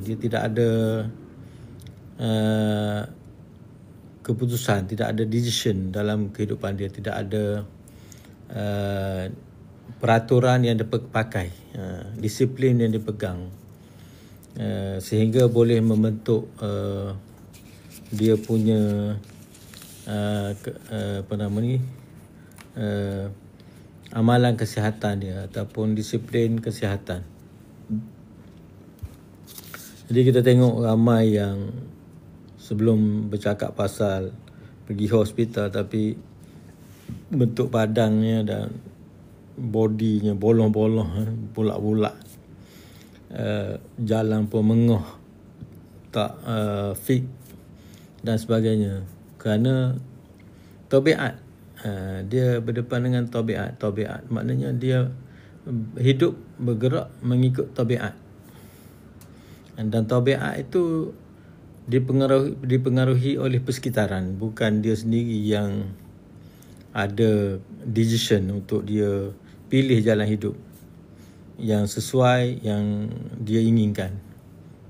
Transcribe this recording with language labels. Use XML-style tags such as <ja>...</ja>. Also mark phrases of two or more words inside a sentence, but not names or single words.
<ms>Dia tidak ada keputusan, tidak ada decision dalam kehidupan dia, tidak ada peraturan yang dipakai, disiplin yang dipegang, sehingga boleh membentuk dia punya amalan kesihatan dia ataupun disiplin kesihatan. Jadi kita tengok ramai yang sebelum bercakap pasal pergi hospital, tapi bentuk badannya dan bodinya bolong-bolong, bulat-bulat, jalan pun mengoh, tak fit dan sebagainya, kerana tabiat. Dia berdepan dengan tabiat. Maknanya dia hidup bergerak mengikut tabiat, dan tabiat itu dipengaruhi oleh persekitaran, bukan dia sendiri yang ada decision untuk dia pilih jalan hidup yang sesuai yang dia inginkan.</ms>